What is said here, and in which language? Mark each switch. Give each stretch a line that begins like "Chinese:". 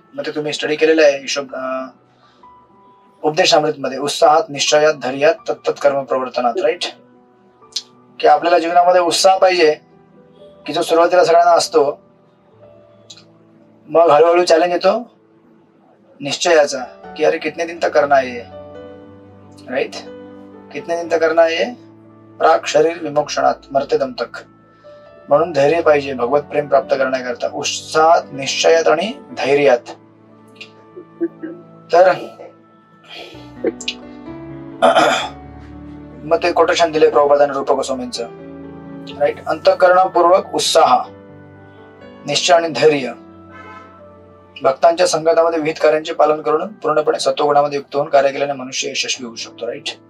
Marathi: मग ते तुम्ही स्टडी केलेलं आहे उपदेशामृत मध्ये, उत्साहात, निश्चयात, धैर्यात, तत्त कर्म प्रवर्तनात. राईट. की आपल्याला जीवनामध्ये उत्साह पाहिजे की जो सुरुवातीला सगळ्यांना असतो, मग हळूहळू चॅलेंज येतो निश्चयाचा की अरे
Hindi: कितने दिन तक करना है.
English: Right.
Hindi: कितने दिन तक करना है, प्राक शरीर विमोक्षणात मरते दम तक.
Marathi: म्हणून धैर्य पाहिजे भगवत प्रेम प्राप्त करण्याकरता, उत्साहात, निश्चयात आणि धैर्यात. तर मग ते कोटेशन दिले प्रभुपादाने रूप गोस्वामींचं. राईट. अंतःकरणापूर्वक उत्साह, निश्चय आणि धैर्य, भक्तांच्या संगतामध्ये विविध कार्यांचे पालन करून पूर्णपणे सत्वगुणामध्ये युक्त होऊन कार्य केल्याने मनुष्य यशस्वी होऊ शकतो. राईट.